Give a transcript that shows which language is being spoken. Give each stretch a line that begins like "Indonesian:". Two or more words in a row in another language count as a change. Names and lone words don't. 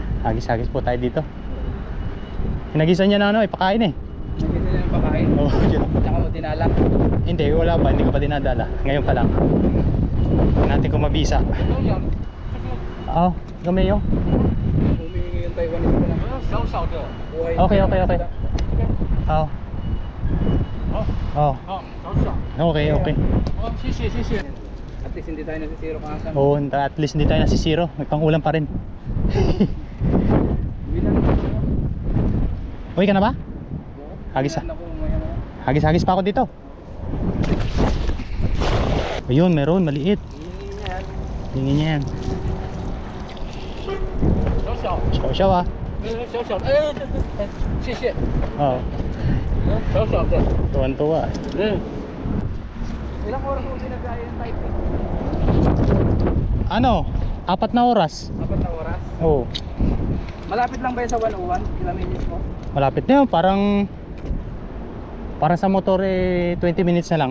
Filipino: Hagis-hagis po tayo dito. Hinagisan niya na ano, ipakain eh. Nakita niya yung pakain. Oo, yun. Tsaka mo dinala. Hindi, wala pa, hindi ko pa dinadala. Ngayon pa lang. Tingnan natin kung mabisa. Ano yan? Oo, gamay yun. Humingi yung Taiwanese ko lang. Saw-saw to. Buhay. Okay. Oo. Oo. Oh, saw-saw. Okay. Oh, sisi. At least hindi tayo nasisiro kahasan. Oo, at least hindi tayo nasisiro. Nagpang-ulam pa rin. Bilan mo. Uwi ka na ba? Hagis ah. Hagis pa ako dito. Ayun, meron, maliit. Tingin niya yan. Siyaw ah.
Chinese: 小小的，哎，谢谢。
Filipino: Oo,
Chinese: 小小的。
Filipino: tuwan-tuwa. Ilang oras mo pinagkaya yung typing? Ano? 4 na oras. 4 na oras? Oo. Malapit lang ba yun sa 101? Ilang minutes mo? Malapit na yun, parang sa motor eh 20 minutes na lang.